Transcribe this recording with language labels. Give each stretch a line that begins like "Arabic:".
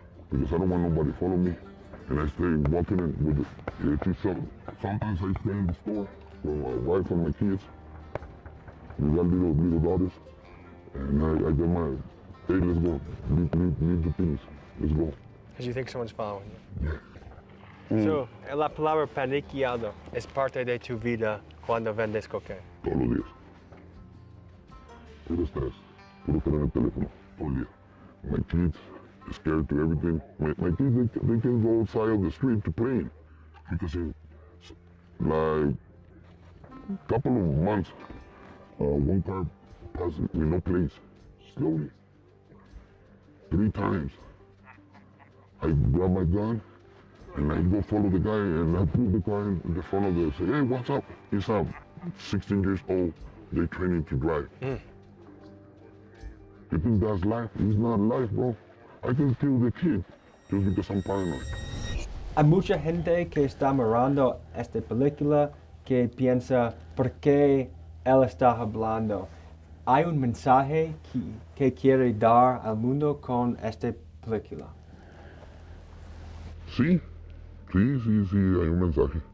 English: Because I don't want nobody to follow me. And I stay walking in with it. Sometimes I stay in the store with my wife and my kids. We got little daughters. And I get my, hey, let's go. Leave the things. Let's go. Because you think someone's following you. Yeah.
Spanish: So, la palabra paniqueado es parte de tu vida cuando vendes cocaína. Todos los días. Puro estrés. Puro tener el teléfono. Todo el día.
English: My kids, scared to everything. My kids, they can go outside of the street to play. Because in like a couple of months, one car passed with no plates. Slowly. 3 times. I grab my gun and I go follow the guy and I put the car in the front of the, say, hey, what's up? He's 16 years old. They're training to drive. You think that's life? It's not life, bro. I can kill the kid just because I'm paranoid.
Spanish: Hay mucha gente que está mirando esta película que piensa, ¿por qué él está hablando? Hay un mensaje que quiere dar al mundo con esta película. Sí, hay un mensaje.